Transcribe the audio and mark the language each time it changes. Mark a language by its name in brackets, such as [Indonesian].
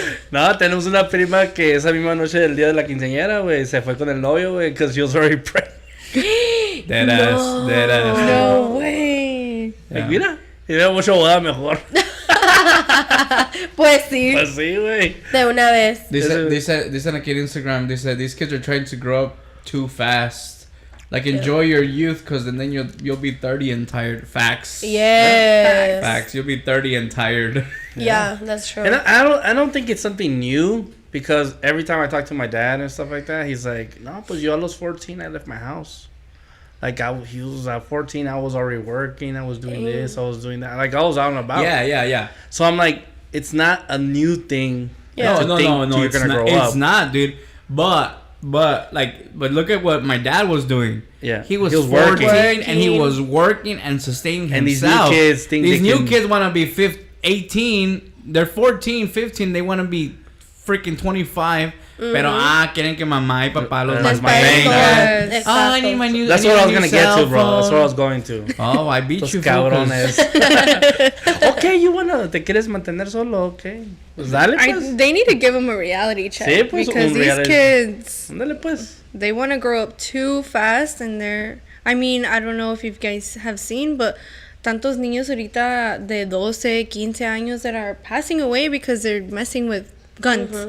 [Spanish] No, tenemos una prima que esa misma noche del día de la quinceañera, güey, se fue con el novio, güey, [English] because she was already pregnant. Dead ass. No way. [Spanish] Like, mira, tiene mucho boda mejor. Pues sí. Pues sí, güey. De una vez. Dicen aquí en Instagram, [English] they said these kids are trying to grow up too fast. Like, enjoy your youth, because then you'll be 30 and tired. Facts. Yes. Facts. You'll be 30 and tired. Yeah, that's true. And I don't think it's something new, because every time I talk to my dad and stuff like that, he's like, [Spanish] no, pues yo a los 14, [English] I left my house. Like, he was at 14, I was already working, I was doing this, I was doing that. Like, I was out and about. Yeah. So I'm like, it's not a new thing. Yeah. No, you're gonna grow up. It's not, dude. But look at what my dad was doing. Yeah, he was 14 and he was working and sustaining himself. And these new kids think these new kids want to be 18. They're 14, 15. They want to be freaking 25. Mm-hmm. [Spanish] Pero quieren que mamá y papá los mantengan. [English] I need my new. That's what I was gonna get to, bro. That's what I was going to. Oh, I beat you, [Spanish] cabrones. Okay, te quieres mantener solo, okay. Pues dale, pues. [English] They need to give them a reality check. [Spanish] Sí, pues, [English] because these kids, [Spanish] dale, pues. [English] They want to grow up too fast, and I don't know if you guys have seen, but [Spanish] tantos niños ahorita de 12, 15 años [English] that are passing away because they're messing with guns.